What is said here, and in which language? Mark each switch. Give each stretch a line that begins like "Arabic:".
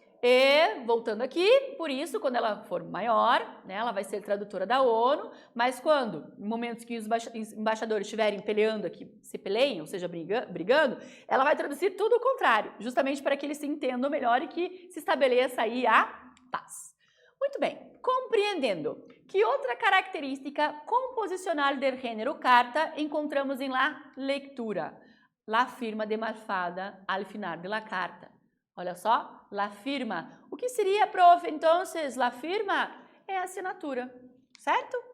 Portuguese: E, voltando aqui, por isso, quando ela for maior, né, ela vai ser tradutora da ONU, mas quando, em momentos que os embaixadores estiverem peleando aqui, se peleiem, ou seja, brigando, ela vai traduzir tudo o contrário, justamente para que eles se entendam melhor e que se estabeleça aí a paz. Muito bem, compreendendo. Que outra característica composicional do gênero carta encontramos em
Spanish: la lectura? La firma de Mafalda al final de la carta.
Portuguese: Olha só, la firma. O que seria, prof? Então, la firma é a assinatura, certo?